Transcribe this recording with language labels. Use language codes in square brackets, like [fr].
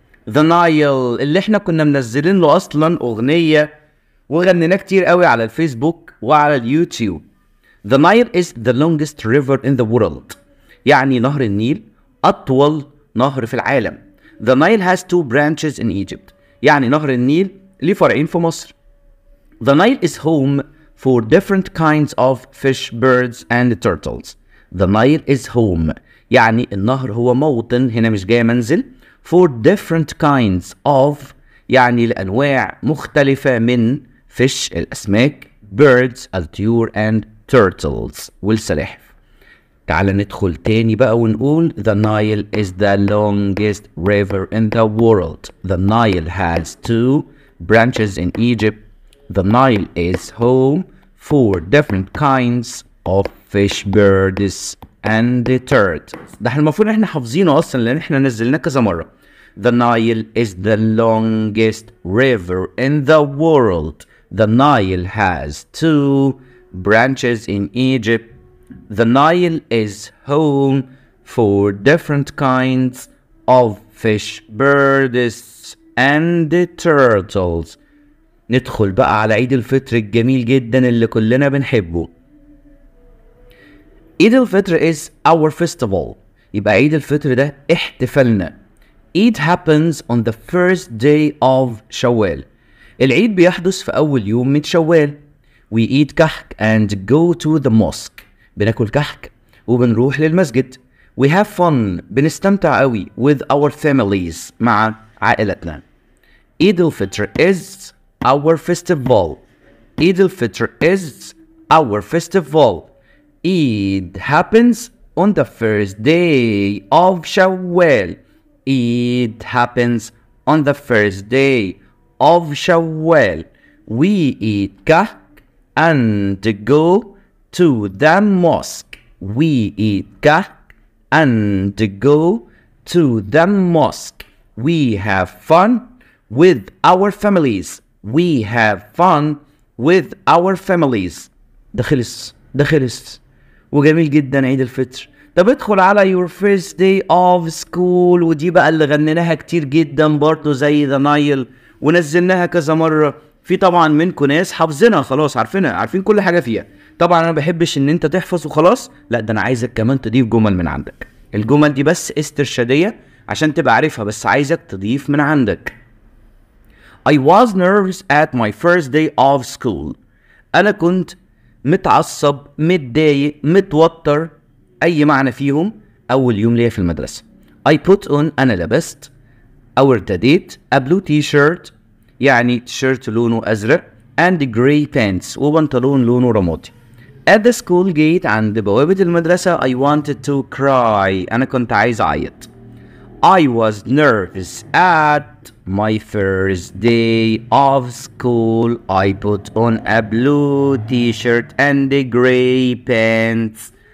[ar] The Nile اللي احنا كنا منزلين له اصلا اغنية وغنيناه كتير قوي على الفيسبوك وعلى اليوتيوب. [en] The Nile is the longest river in the world. [ar] يعني نهر النيل أطول نهر في العالم. [en] The Nile has 2 branches in Egypt. [ar] يعني نهر النيل ليه فرعين في مصر. [en] The Nile is home for different kinds of fish, birds and turtles. The Nile is home. [ar] يعني النهر هو موطن، هنا مش جاي منزل. [en] For different kinds of [ar] يعني لأنواع مختلفة من [en] fish [ar] الأسماك، [en] birds [ar] الطيور [en] and turtles [ar] والسلاحف. تعال ندخل تاني بقى ونقول [en] The Nile is the longest river in the world. The Nile has 2 branches in Egypt. The Nile is home for different kinds of fish, birds and the turtles. [ar] ده احنا المفروض احنا حافظينه اصلا لان احنا نزلناه كذا مرة. [en] The Nile is the longest river in the world. The Nile has 2 branches in Egypt. The Nile is home for different kinds of fish, birds and the turtles. [ar] ندخل بقى على عيد الفطر الجميل جدا اللي كلنا بنحبه. [en] عيد الفطر is our festival. [ar] يبقى عيد الفطر ده احتفالنا. [en] It happens on the first day of شوال. [ar] العيد بيحدث في أول يوم من شوال. [en] We eat كحك and go to the mosque. [ar] بناكل كحك وبنروح للمسجد. [en] We have fun. [ar] بنستمتع قوي [en] with our families [ar] مع عائلتنا. [en] عيد الفطر is our festival. عيد الفطر is our festival. Eid happens on the first day of Shawwal. Eid happens on the first day of Shawwal. We eat kahk and go to the mosque. We eat kahk and go to the mosque. We have fun with our families. We have fun with our families. [ar] ده خلص وجميل جدا عيد الفطر. طب ادخل على [en] your first day of school [ar] ودي بقى اللي غنيناها كتير جدا برضو زي The Nile ونزلناها كذا مرة. في طبعا منكم ناس حافظينها خلاص عارفينها عارفين كل حاجة فيها. طبعا انا بحبش ان انت تحفظ وخلاص، لا ده انا عايزك كمان تضيف جمل من عندك. الجمل دي بس استرشادية عشان تبقى عارفها، بس عايزك تضيف من عندك. [en] I was nervous at my first day of school. [ar] انا كنت متعصب متضايق متوتر اي معنى فيهم اول يوم ليا في المدرسة. [en] I put on [ar] انا لبست او ارتديت [en] a blue t-shirt [ar] يعني تيشيرت لونه ازرق [en] and gray pants [ar] وبنطلون لونه رمادي. [en] At the school gate [ar] عند بوابة المدرسة [en] I wanted to cry. [ar] أنا كنت عايز أعيط. [en] I was nervous at my first day of school. I put on a blue t-shirt and the gray pants.